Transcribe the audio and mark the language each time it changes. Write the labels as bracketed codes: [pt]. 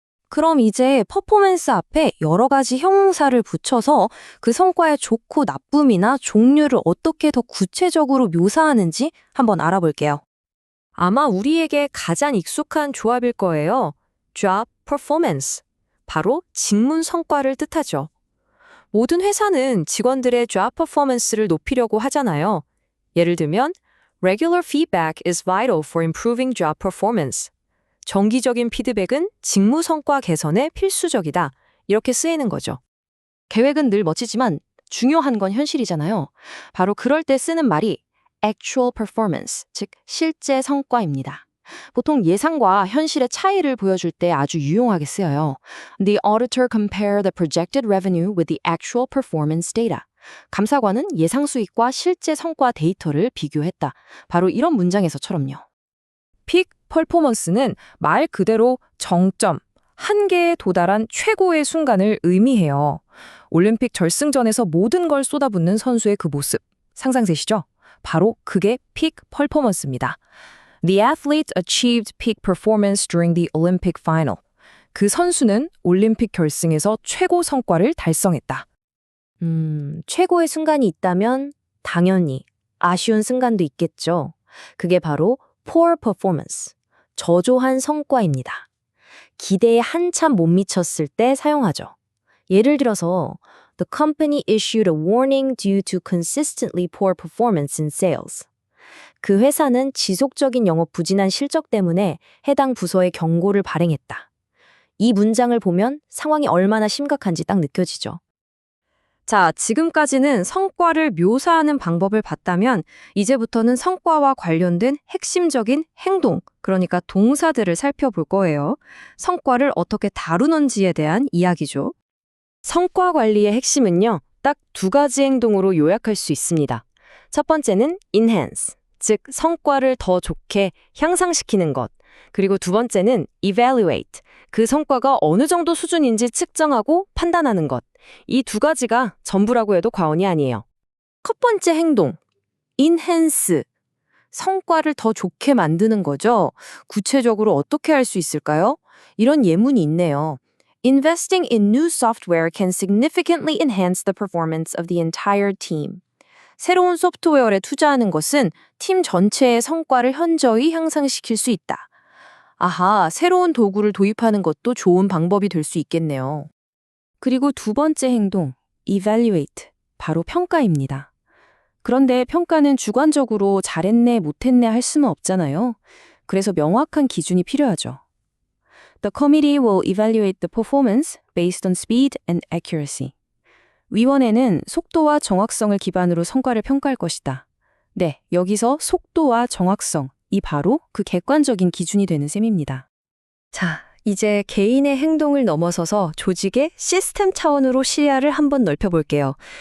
[ko] 그럼 이제 퍼포먼스 앞에 여러 가지 형용사를 붙여서 그 성과의 좋고 나쁨이나 종류를 어떻게 더 구체적으로 묘사하는지 한번 알아볼게요. 아마 우리에게 가장 익숙한 조합일 거예요. [en] job performance. [ko] 바로 직문 성과를 뜻하죠. 모든 회사는 직원들의 job performance를 높이려고 하잖아요. 예를 들면, [en] regular feedback is vital for improving job performance. [ko] 정기적인 피드백은 직무 성과 개선에 필수적이다. 이렇게 쓰이는 거죠. 계획은 늘 멋지지만 중요한 건 현실이잖아요. 바로 그럴 때 쓰는 말이 actual performance, 즉 실제 성과입니다. 보통 예상과 현실의 차이를 보여줄 때 아주 유용하게 쓰여요. [en] The auditor compared the projected revenue with the actual performance data. [ko] 감사관은 예상 수익과 실제 성과 데이터를 비교했다. 바로 이런 문장에서처럼요. 픽 퍼포먼스는 말 그대로 정점, 한계에 도달한 최고의 순간을 의미해요. 올림픽 결승전에서 모든 걸 쏟아붓는 선수의 그 모습, 상상되시죠? 바로 그게 픽 퍼포먼스입니다. [en] The athlete achieved peak performance during the Olympic final. [ko] 그 선수는 올림픽 결승에서 최고 성과를 달성했다. 최고의 순간이 있다면 당연히 아쉬운 순간도 있겠죠. 그게 바로 poor performance, 저조한 성과입니다. 기대에 한참 못 미쳤을 때 사용하죠. 예를 들어서 [en] The company issued a warning due to consistently poor performance in sales. [ko] 그 회사는 지속적인 영업 부진한 실적 때문에 해당 부서에 경고를 발행했다. 이 문장을 보면 상황이 얼마나 심각한지 딱 느껴지죠. 자, 지금까지는 성과를 묘사하는 방법을 봤다면 이제부터는 성과와 관련된 핵심적인 행동, 그러니까 동사들을 살펴볼 거예요. 성과를 어떻게 다루는지에 대한 이야기죠. 성과 관리의 핵심은요, 딱 두 가지 행동으로 요약할 수 있습니다. 첫 번째는 enhance, 즉 성과를 더 좋게 향상시키는 것. 그리고 두 번째는 evaluate, 그 성과가 어느 정도 수준인지 측정하고 판단하는 것. 이 두 가지가 전부라고 해도 과언이 아니에요. 첫 번째 행동, enhance, 성과를 더 좋게 만드는 거죠. 구체적으로 어떻게 할 수 있을까요? 이런 예문이 있네요. [en] Investing in new software can significantly enhance the performance of the entire team. [ko] 새로운 소프트웨어에 투자하는 것은 팀 전체의 성과를 현저히 향상시킬 수 있다. 아하, 새로운 도구를 도입하는 것도 좋은 방법이 될 수 있겠네요. 그리고 두 번째 행동, evaluate, 바로 평가입니다. 그런데 평가는 주관적으로 잘했네, 못했네 할 수는 없잖아요. 그래서 명확한 기준이 필요하죠. [en] The committee will evaluate the performance based on speed and accuracy. [ko] 위원회는 속도와 정확성을 기반으로 성과를 평가할 것이다. 네, 여기서 속도와 정확성, 이 바로 그 객관적인 기준이 되는 셈입니다. 자, 이제 개인의 행동을 넘어서서 조직의 시스템 차원으로 시야를 한번 넓혀볼게요.